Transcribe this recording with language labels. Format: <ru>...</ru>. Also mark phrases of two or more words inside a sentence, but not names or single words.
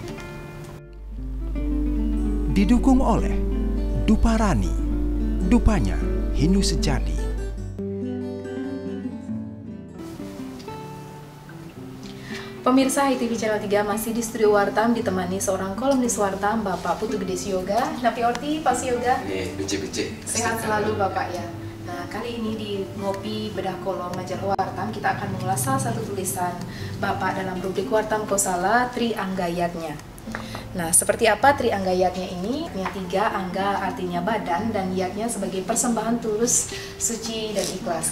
<id>Didukung oleh Duparani, dupanya Hindu sejati. Pemirsa ITV Channel 3 masih di studio Wartam ditemani seorang kolumnis Wartam, Bapak Putu Gede Yoga.</id> <ban>Napi Orti, Pak Yoga. Bece-bece.</ban> <id>Sehat selalu Bapak ya. Nah, kali ini di Ngopi Bedah Kolom Majalah Wartam kita akan mengulas salah satu tulisan Bapak dalam rubrik Wartam Kosala, Triangga Yatnya. Nah, seperti apa Triangga Yatnya ini? Yang 3, angga artinya badan dan yatnya sebagai persembahan tulus, suci dan ikhlas.</id>